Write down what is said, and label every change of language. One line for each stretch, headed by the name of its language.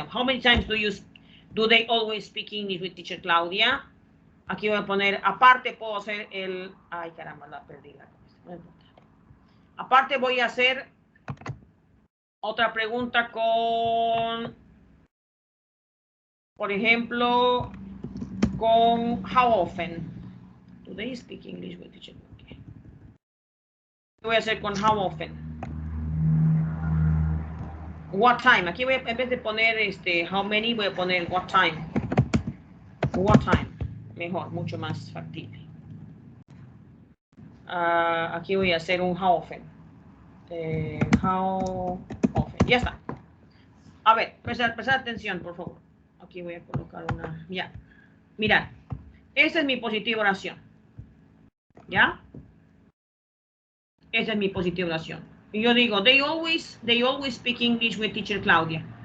English: How many times do they always speak English with teacher Claudia?
Spanish: Aquí voy a poner, aparte puedo hacer el, ay caramba, la perdí la cabeza. Aparte voy a hacer otra pregunta con, por ejemplo, con how often.
English: Do they speak English with teacher? Okay.
Spanish: Voy a hacer con how often.
English: What time.
Spanish: Aquí voy a, en vez de poner how many, voy a poner
English: what time. What time.
Spanish: Mejor, mucho más factible. Aquí voy a hacer un how often. How often. Ya está. A ver, prestar atención, por favor. Aquí voy a colocar una. Ya. Mirad. Esta es mi positiva oración. ¿Ya? Esa es mi positiva oración. Y yo digo,
English: they always speak English with teacher Claudia.